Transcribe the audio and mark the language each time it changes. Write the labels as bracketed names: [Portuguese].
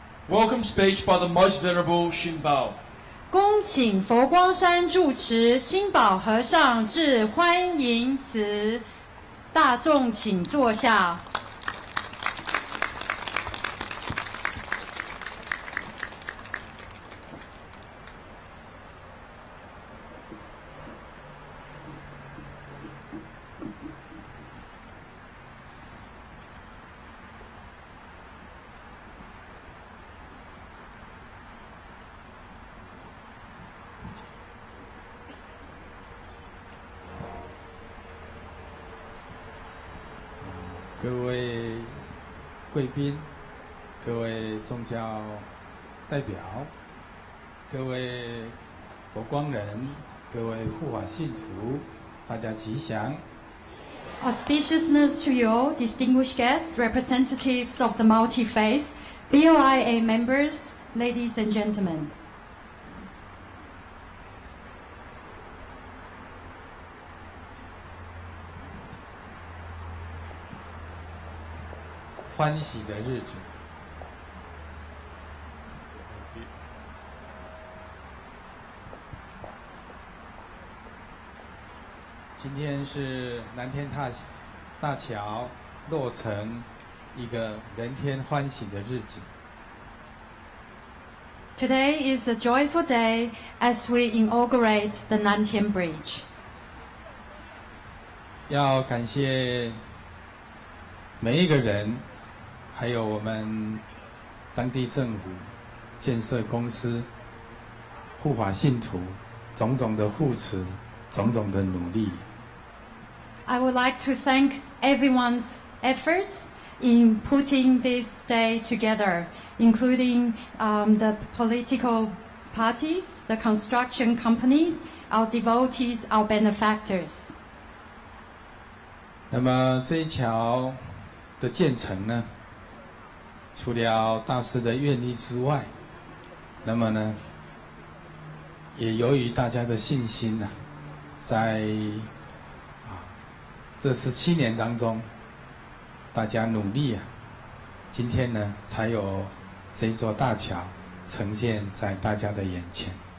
[English] Welcome speech by the most venerable Shin Bao. [Chinese] 恭请佛光山住持心保和尚致欢迎词，大众请坐下。各位贵宾，各位宗教代表，各位佛光人，各位护法信徒，大家吉祥。 [English] Auspiciousness to you, distinguished guests, representatives of the multi-faith, BOIA members, ladies and gentlemen. [Chinese] 欢喜的日子，今天是南天大桥落成一个人天欢喜的日子。 [English] Today is a joyful day as we inaugurate the Nantien Bridge. [Chinese] 要感谢每一个人，还有我们当地政府、建设公司、护法信徒种种的护持、种种的努力。 [English] I would like to thank everyone's efforts in putting this day together, including the political parties, the construction companies, our devotees, our benefactors. [Chinese] 那么这一桥的建成呢，除了大师的愿力之外，那么呢，也由于大家的信心呢，在这17年当中，大家努力今天呢，才有这一座大桥呈现在大家的眼前。